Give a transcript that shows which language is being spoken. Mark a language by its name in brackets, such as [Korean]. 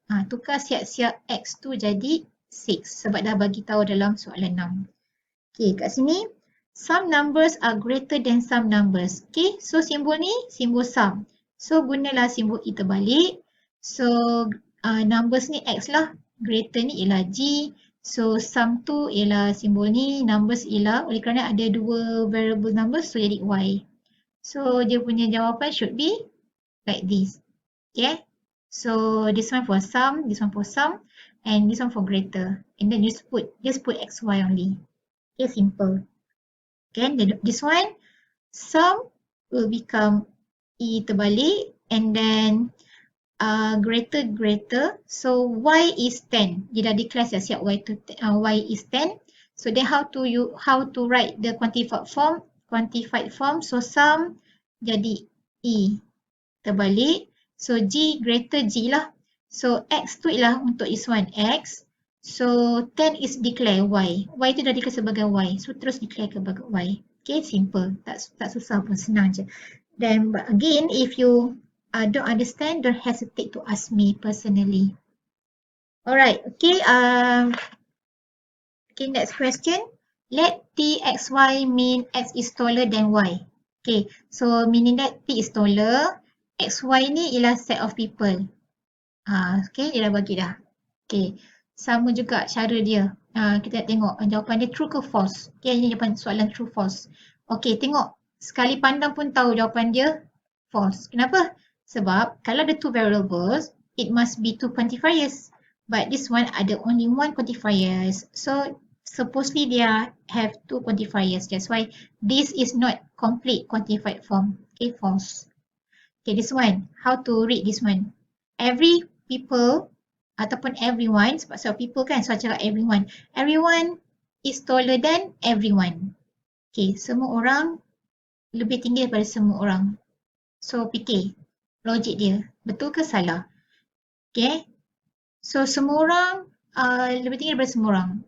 [Malay] Tukar siap-siap X tu jadi 6 sebab dah bagi tahu dalam soalan 6. [English] Okay, [Malay] kat sini [English] some numbers are greater than some numbers. [Malay] Okay, so simbol ni simbol sum. So gunalah simbol E terbalik. So numbers ni X lah. Greater ni ialah G. So sum tu ialah simbol ni. Numbers ialah oleh kerana ada dua variable numbers so jadi Y. [English] So [Malay] dia punya jawapan [English] should be like this. Okay. So this one for sum, this one for sum, and this one for greater. And then just put XY only. Okay, simple. Okay, this one, sum will become E terbalik and then greater. So Y is 10. [Malay] Dia dah [English] declare siap Y is 10. So then how to write the quantified form? [Malay] So sum jadi E terbalik. [English] So G greater G lah. [Malay] So X tu ialah untuk [English] this one [Malay] X. [English] So 10 is declare Y. [Malay] Y tu dah declare sebagai Y. So terus declare sebagai Y. Okay, simple. Tak susah pun, senang je. [English] Then but again, if you don't understand, don't hesitate to ask me personally. Alright, okay. Okay, next question. Let T, X, Y mean X is taller than Y. Okay, so meaning that T is taller. [Malay] X, Y ni ialah [English] set of people. [Malay] Okay, dia dah bagi dah. Okay, sama juga cara dia. Kita tengok jawapan dia true ke false. Okay, ini jawapan soalan true false. Okay, tengok. Sekali pandang pun tahu jawapan dia false. Kenapa? Sebab kalau ada [English] two variables, it must be two quantifiers. But this one [Malay] ada [English] only one quantifiers. So supposedly [Malay] dia [English] have two quantifiers. That's why this is not complete quantified form. Okay, false. Okay, this one. How to read this one? Every people [Malay] ataupun [English] everyone, [Malay] sebab [English] people [Malay] kan, [English] so [Malay] cakap [English] everyone. Everyone is taller than everyone. [Malay] Okay, semua orang lebih tinggi daripada semua orang. So fikir, logik dia, betul ke salah? Okay, so semua orang lebih tinggi daripada semua orang.